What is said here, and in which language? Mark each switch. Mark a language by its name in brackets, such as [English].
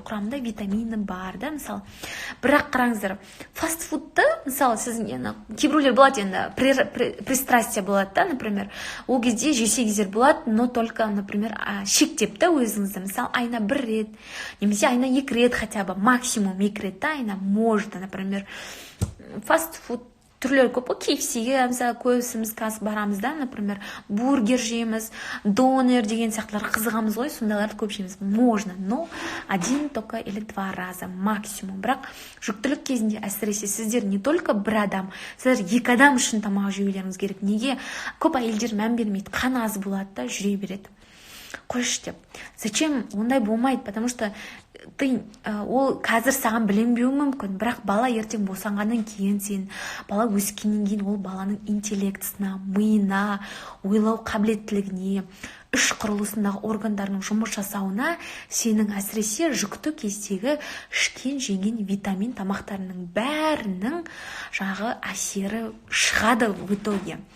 [Kazakh] Құрамында витамины бар да, мысалы. Бірақ қараңыздар, фастфудты, мысалы, сіз кейбіреулер болады енді, [Russian] пристрастие [Kazakh] болады да, [Russian] например, [Kazakh] ол кезде жесеңіздер болады, [Russian] но только, например, [Kazakh] шектеп та өзіңізді, мысалы, айына 1 рет, немесе айына 2 рет [Russian] хотя бы, [Kazakh] максимум 2 рет та айына [Russian] можно, например, [Kazakh] фастфуд түрлері көп. KFC-ге мысалы көбісіміз қазір барамыз да, [Russian] например, [Kazakh] бургер жейміз, донер деген сияқтылар қызығамыз ғой, сондайларды көп жейміз. [Russian] Можно, но 1 только или 2 раза максимум. [Kazakh] Бірақ жүктілік кезінде әсіресе сіздер [Russian] не только [Kazakh] 1 адам, сіздер 2 адам үшін тамақ жеулеріңіз керек. Неге? Көп әйелдер мән бермейді, қан аз болады да, жүре береді. Қойшы деп. [Russian] Зачем? [Kazakh] Ондай болмайды, [Russian] потому что [Kazakh] ол қазір саған біленбеуі мүмкін, бірақ бала ертең босанғаннан кейін сен, бала өскеннен кейін ол баланың интеллектісіне, миына, ойлау қабілеттілігіне, іш құрылысындағы органдарының жұмыс жасауына сенің әсіресе жүкті кездегі ішкен жеген витамин тамақтарының бәрінің жағы әсері шығады [Russian] в итоге.